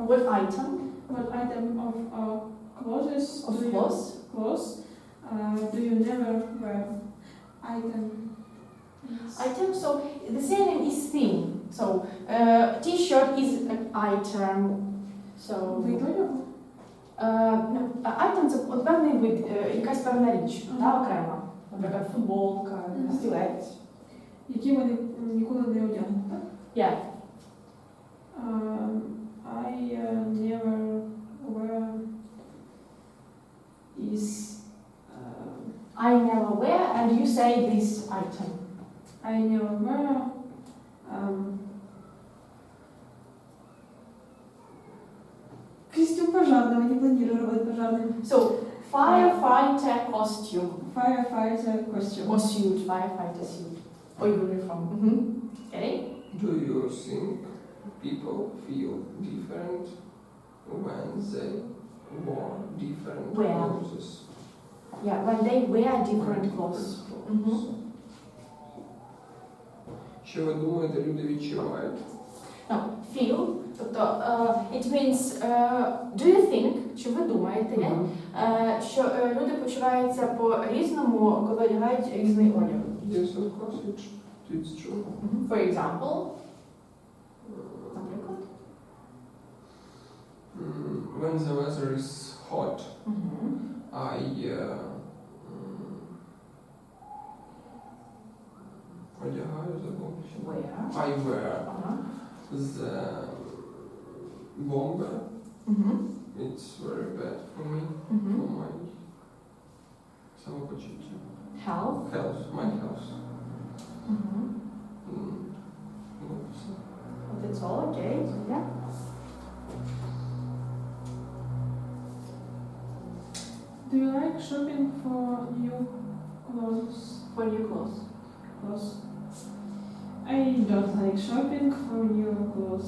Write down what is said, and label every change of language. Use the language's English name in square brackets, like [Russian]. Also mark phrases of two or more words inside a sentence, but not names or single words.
[English] What item of clothes of do you- clothes? clothes do you never wear? Item. Item, so the synonym is thing. So t-shirt is an item. So [Ukrainian] Вид одягу? [English] no, item [Ukrainian] це от певний вид, якась певна річ, та окрема. Наприклад, футболка, стілець. Які вони ніколи не одягнуть, так? [English] Yeah. I never wear is I never wear, and you say this item. I never wear [Russian] костюм пожарного, не планирую работать пожарным. [English] So firefighter costume. Firefighter costume. Or suit, firefighter suit. Or uniform. Okay. Do you think people feel different when they wear different Wear. clothes? Yeah, when they wear different clothes. [Ukrainian] Що ви думаєте, люди відчувають? [English] No, feel. Тобто, it means, do you think, [Ukrainian] чи ви думаєте, що люди почуваються по-різному, коли одягають різний одяг? [English] Yes, of course, it's true. For example, наприклад. When the weather is hot, I [Ukrainian] одягаю, забувся. [English] Wear. I wear the bomber. It's very bad for me, for my Самопочуття. Health. Health, my health. Mm-hmm. [Ukrainian] Ну, все. [English] That's all, okay. Yeah. Do you like shopping for new clothes? For new clothes. I don't like shopping for new clothes.